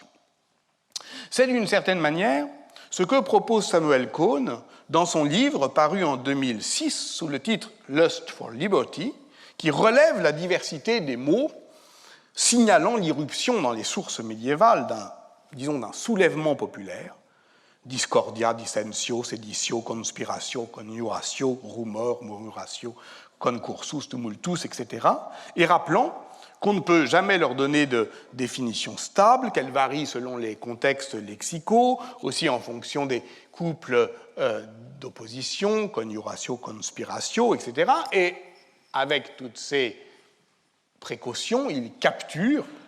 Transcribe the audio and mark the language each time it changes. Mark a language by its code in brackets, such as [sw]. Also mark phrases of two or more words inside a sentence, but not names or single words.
[fr] C'est d'une certaine manière ce que propose Samuel Cohn dans son livre paru en 2006 sous le titre « Lust for Liberty », qui relève la diversité des mots signalant l'irruption dans les sources médiévales d'un soulèvement populaire, [la] discordia, dissentio, seditio, conspiratio, conjuratio, rumor, murmuratio, concursus, tumultus, [fr] etc., et rappelant qu'on ne peut jamais leur donner de définition stable, qu'elles varient selon les contextes lexicaux, aussi en fonction des couples d'opposition, [la] conjuratio, conspiratio, [fr] etc., et avec toutes ces précautions, il capture,